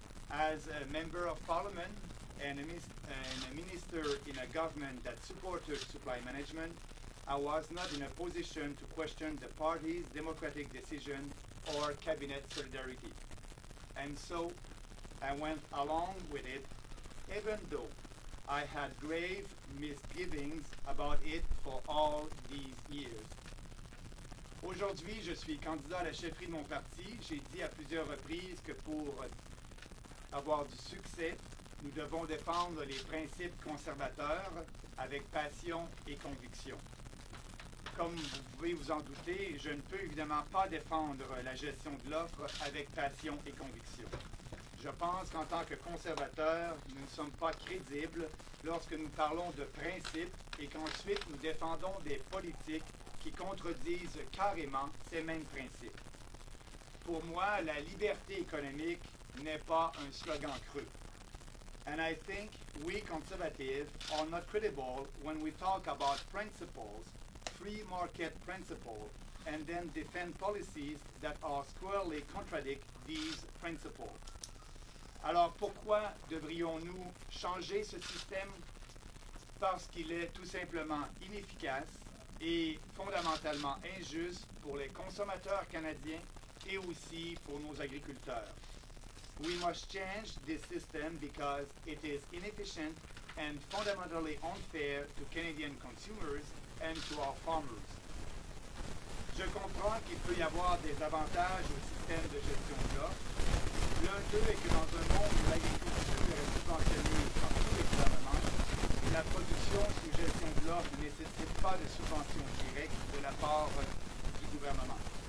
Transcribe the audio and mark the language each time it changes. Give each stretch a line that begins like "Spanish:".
English: As a member of parliament and a minister in a government that supported supply management, I was not in a position to question the party's democratic decision or cabinet solidarity. And so I went along with it, even though I had grave misgivings about it for all these years.
French: Aujourd'hui, je suis candidat à la chefferie de mon parti. J'ai dit à plusieurs reprises que pour avoir du succès, nous devons défendre les principes conservateurs avec passion et conviction. Comme vous pouvez vous en douter, je ne peux évidemment pas défendre la gestion de l'offre avec passion et conviction. Je pense qu'en tant que conservateur, nous ne sommes pas crédibles lorsque nous parlons de principes et qu'ensuite nous défendons des politiques qui contredisent carrément ces mêmes principes. Pour moi, la liberté économique n'est pas un slogan creux.
English: And I think we conservatives are not credible when we talk about principles, free market principles, and then defend policies that are squarely contradict these principles.
French: Alors pourquoi devrions-nous changer ce système? Parce qu'il est tout simplement inefficace et fondamentalement injuste pour les consommateurs canadiens et aussi pour nos agriculteurs.
English: We must change this system because it is inefficient and fundamentally unfair to Canadian consumers and to our farmers.
French: Je comprends qu'il peut y avoir des avantages au système de gestion de l'offre. L'un d'eux est que dans un monde où l'agriculture est subventionnée par tous les gouvernements, la production sous gestion de l'offre ne nécessite pas de subvention directe de la part du gouvernement.